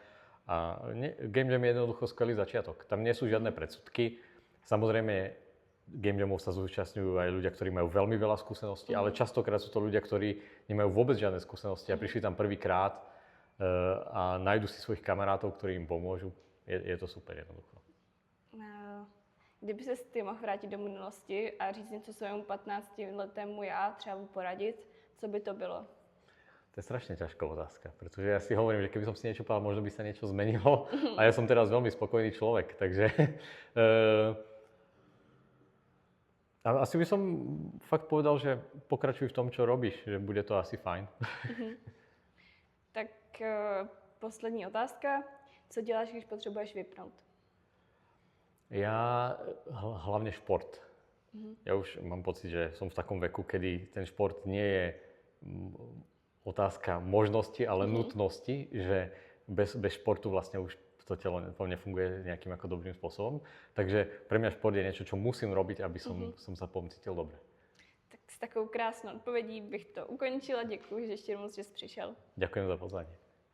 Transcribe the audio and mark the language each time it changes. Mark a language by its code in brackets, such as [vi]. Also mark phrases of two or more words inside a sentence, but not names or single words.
[sk] A [en] game jam [sk] je jednoducho skvelý začiatok. Tam nie sú žiadne predsudky. Samozrejme, [en] game jamov [sk] sa zúčastňujú aj ľudia, ktorí majú veľmi veľa skúseností, ale častokrát sú to ľudia, ktorí nemajú vôbec žiadne skúsenosti a prišli tam prvýkrát a nájdu si svojich kamarátov, ktorí im pomôžu. Je to super jednoducho. [cs] Kdyby ses ty mohl vrátit do minulosti a říct něco svému 15-letému já, třeba mu poradit, co by to bylo? [sk] To je strašne ťažká otázka, pretože ja si hovorím, že keby som si niečo povedal, možno by sa niečo zmenilo a ja som teraz veľmi spokojný človek, takže asi by som fakt povedal, že pokračuj v tom, čo robíš, že bude to asi fajn. [cs] Tak poslední otázka. Co děláš, když potřebuješ vypnout? [sk] Ja hlavne šport. Ja už mám pocit, že som v takom veku, kedy ten šport nie je otázka možnosti, ale nutnosti, že bez športu vlastne už to telo nefunguje nejakým ako dobrým spôsobom. Takže pre mňa šport je niečo, čo musím robiť, aby som sa potom cítil dobre. [cs] Tak s takovou krásnou odpovědí bych to ukončila. Děkuji, že ještě moc, že jsi přišel. [sk] Ďakujem za pozvanie.